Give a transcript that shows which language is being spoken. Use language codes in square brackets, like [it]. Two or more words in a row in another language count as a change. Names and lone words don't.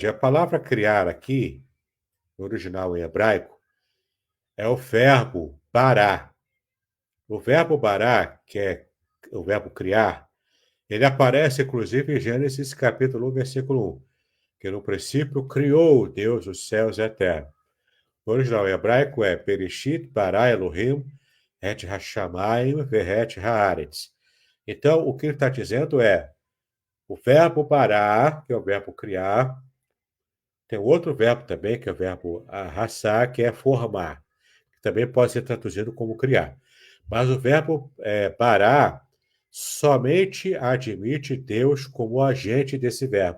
[pt] A palavra criar aqui, no original em hebraico, é o verbo bará. O verbo bará, que é o verbo criar, ele aparece, inclusive, em Gênesis capítulo 1, versículo 1, que no princípio criou Deus os céus eternos. O original em hebraico é [he] בראשית ברא אלהים את השמים ואת הארץ. [pt] Então, o que ele está dizendo é o verbo bará, que é o verbo criar, tem outro verbo também, que é o verbo arrasar, que é formar, que também pode ser traduzido como criar. Mas o verbo bará somente admite Deus como agente desse verbo.